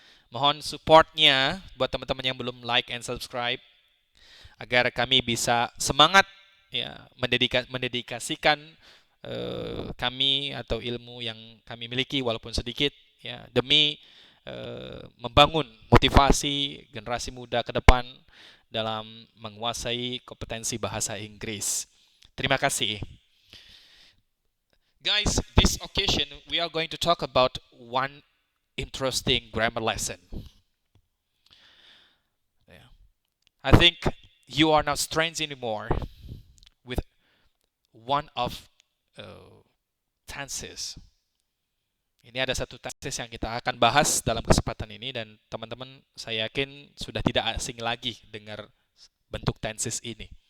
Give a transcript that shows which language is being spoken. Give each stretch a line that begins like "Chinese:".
Indonesian: Mohon supportnya buat teman-teman yang belum like and subscribe agar kami bisa semangat ya mendedikasikan kami atau ilmu yang kami miliki walaupun sedikit ya demi membangun motivasi generasi muda ke depan dalam menguasai kompetensi bahasa Inggris. Terima kasih.
English: Guys, this occasion we are going to talk about one interesting grammar lesson. Yeah. I think you are not strange anymore with one of tenses.
Indonesian: Ini ada satu tenses yang kita akan bahas dalam kesempatan ini dan teman-teman saya yakin sudah tidak asing lagi dengar bentuk tenses ini.